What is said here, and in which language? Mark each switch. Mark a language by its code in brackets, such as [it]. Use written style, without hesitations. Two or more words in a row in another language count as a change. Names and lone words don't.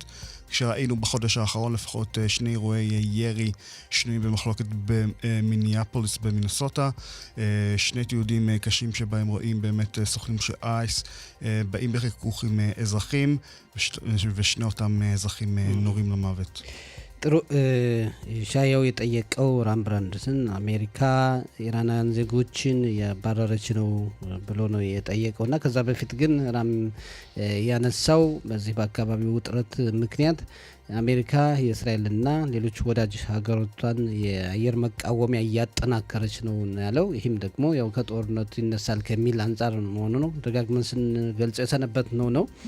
[he] כשראינו בחודש האחרון לפחות 2 אירועי ירי שנויים במחלוקת במיניאפוליס במינסוטה, 2 תיעודים קשים שבהם רואים באמת סוכנים של אייס באים בחיכוך עם אזרחים, ושני אותם אזרחים נורים למוות. [am] ጥሩ ሻያው የጠየቀው ራም ብራንድስን አሜሪካ ኢራናውያን ዜጎችን ያባረረች ነው ብሎ ነው የጠየቀውና ከዛ በፊት ግን ራም ያነሳው በዚህ በአካባቢው ውጥረት ምክንያት አሜሪካ የእስራኤልና ሌሎች ወዳጅ ሀገሮቿን የአየር መቃወሚያ እያጠናከረች ነው ያለው። ይህም ደግሞ ያው ከጦርነቱ ይነሳል ከሚል አንጻር መሆኑ ነው ደጋግመን ስንገልጽ የሰነበት ነው።